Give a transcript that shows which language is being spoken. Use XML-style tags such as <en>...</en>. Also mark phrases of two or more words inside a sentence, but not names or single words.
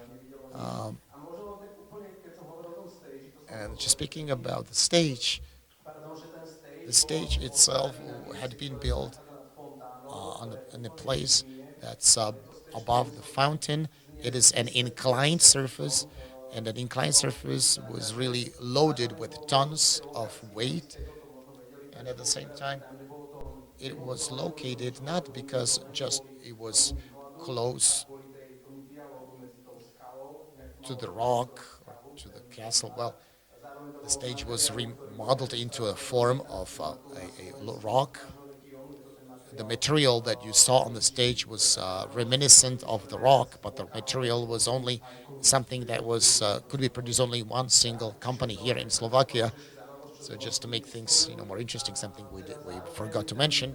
<en>And just speaking about the stage itself had been built in a place that's above the fountain. It is an inclined surface, and that inclined surface was really loaded with tons of weight, and at the same time, it was located not because just it was close</en> <sk>kvôli tomu dialogu medzi tou skalou, inak to to malo</sk> <en>the</en> <sk>takú</sk> <en>rock</en> <sk>veľkú</sk> <en>or</en> <sk>skalu,</sk> <en>to the</en> <sk>ten</sk> <en>castle.</en> <sk>pár.</sk> <en>Well,</en> <sk>Zároveň to</sk> <en>the</en> <sk>bol</sk> <en>stage</en> <sk>známy</sk> <en>was</en> <sk>realizátor, ktorý</sk> <en>remodeled into a form of rock. The</en> <sk>materiál,</sk> <en>material that you saw on the stage was reminiscent of the rock, but the material was only something that was could be produced only one single company here in Slovakia. So just to make things more interesting, something we forgot to mention.</en>